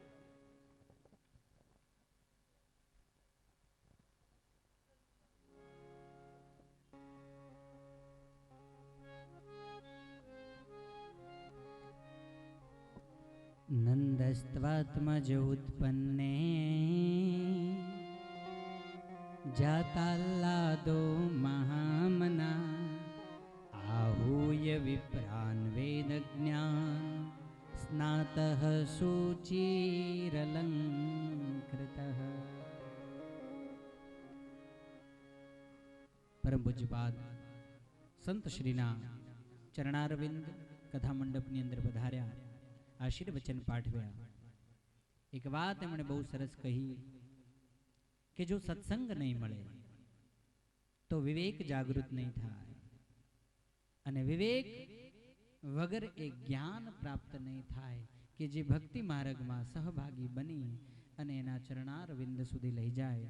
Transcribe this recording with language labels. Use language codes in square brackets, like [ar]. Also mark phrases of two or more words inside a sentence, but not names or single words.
[sa] नंदस्त्वात्मज उत्पन्ने जाताल्लादो महामना आहूय विप्रान् वेदज्ञान् स्नातः शुचिरलङ्कृतः [gu] પરમ પૂજ્યપાદ સંત શ્રીના ચરણારવિંદ કથા મંડપની અંદર પધાર્યા, આશીર્વચન પાઠવ્યા. એક વાત એમણે બહુ સરસ કહી કે જો સત્સંગ નહીં મળે તો વિવેક જાગૃત નહીં થાય, અને વિવેક વગર એ જ્ઞાન પ્રાપ્ત નહીં થાય કે જે ભક્તિ માર્ગમાં સહભાગી બની અને એના ચરણારવિંદ સુધી લઈ જાય.